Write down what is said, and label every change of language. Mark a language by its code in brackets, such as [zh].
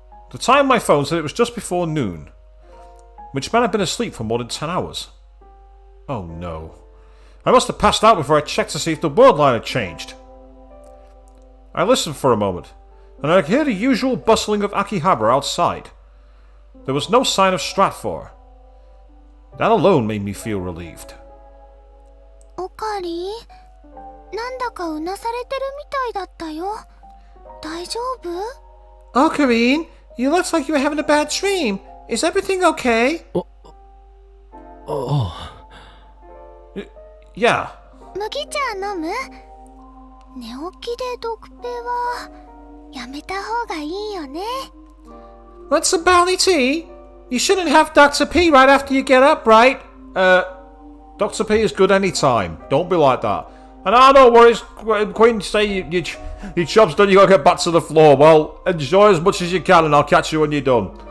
[en] The time on my phone said it was just before noon, which meant I'd been asleep for more than 10 hours. Oh no. I must have passed out before I checked to see if the world line had changed. I listened for a moment, and I could hear the usual bustling of Akihabara outside. There was no sign of Stratfor. That alone made me feel relieved. [ja] おかりん、なんだかうなされてるみたいだったよ。大丈夫？ [en] Oh, Karin, you looked like you were having a bad dream. Is everything okay? Oh. Yeah. [ja] 麦茶飲む？寝起きでドクペはやめた方がいいよね。 [en] Want some barley tea? You shouldn't have Dr. P right after you get up, right? Dr. P is good anytime. Don't be like that. And no worries. Queen, say your job's done, you gotta get back to the floor. Well, enjoy as much as you can and I'll catch you when you're done.